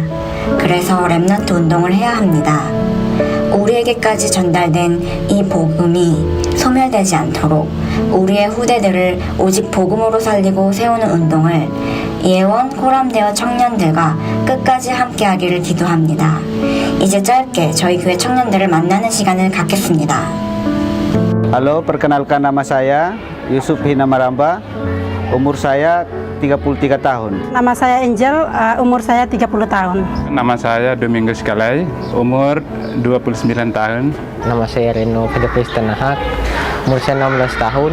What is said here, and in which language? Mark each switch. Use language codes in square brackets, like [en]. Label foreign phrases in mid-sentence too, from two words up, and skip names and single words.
[ko] 그래서 렘넌트 운동을 해야 합니다. 우리에게까지 전달된 이 복음이 소멸되지 않도록 우리의 후대들을 오직 복음으로 살리고 세우는 운동을 예원 코람데오 청년들과 끝까지 함께하기를 기도합니다. 이제 짧게 저희 교회 청년들을 만나는 시간을 갖겠습니다. [id] Halo, perkenalkan nama saya Yusuf Hina Maramba. Umur saya 33 tahun. Nama saya Angel, umur saya 30 tahun. Nama saya Domingos Kalai, umur 29 tahun. Nama saya Reno Fedepes Tanahak, umur saya 16 tahun.